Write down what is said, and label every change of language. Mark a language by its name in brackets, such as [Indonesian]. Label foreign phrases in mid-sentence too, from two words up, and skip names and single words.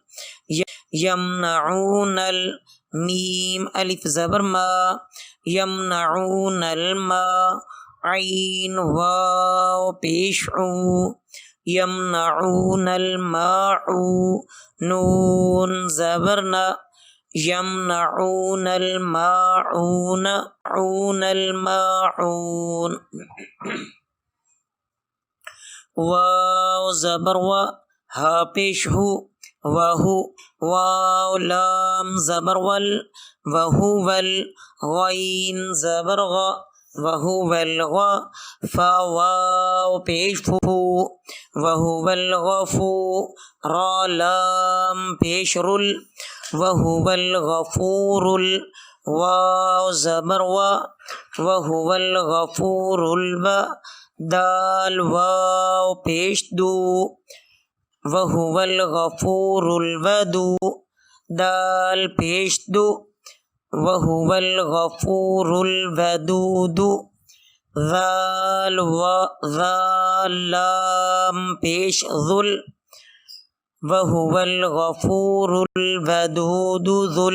[Urdu] یمنعون میم الف زبر ما، [Arabic] یمنعون الماء، [Urdu] عین واو پیش عو، [Arabic] یمنعون الماء، [Urdu] نون زبر نا، [Arabic] یمنعون الماعون، عون الماعون۔ [Urdu] واو زبر و، ہا پیش ہو، وہو، واو لام زبر ول، وہول، غین زبر غ، [Arabic] وہو الغ، [Urdu] فا واو پیش فو، [Arabic] وہو الغفو، [Urdu] را لام پیش رل، [Arabic] وہو الغفور، [Urdu] واو زبر و، [Arabic] وہو الغفور الب، [Urdu] دال واو پیش دو، [Arabic] وہو الغفور الودو، [Urdu] دال پیش دو، [Arabic] وہو الغفور الودود، [Urdu] ذال لام پیش ذل، [Arabic] وہو الغفور الودود ذل۔